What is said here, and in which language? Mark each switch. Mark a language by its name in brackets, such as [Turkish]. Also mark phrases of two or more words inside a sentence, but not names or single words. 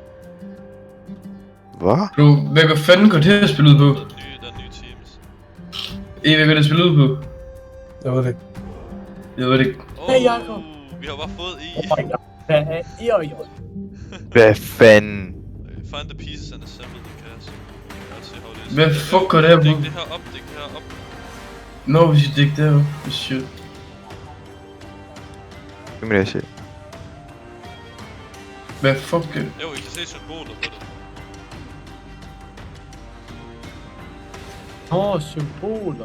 [Danish] Hvad? Bro, hvad fanden går det her spil ud på? Der er nye teams. Hvad går det spil ud på? Jeg ved det ikke. Jeg ved det ikke. Hey, Jacob. Vi har bare fået i. [English] Oh my god. [Danish] Hvad er I? Hvad fanden? [English] Find the pieces and assemble the cast. Let's see how it is. [Danish] Hvad fuck går det her, Dæk bro? det her op, dæk det her op. Nå, vi skal dække det her. Shit. Det må jeg se. Hvad fuck? Jo, I kan se symboler på det. Symboler.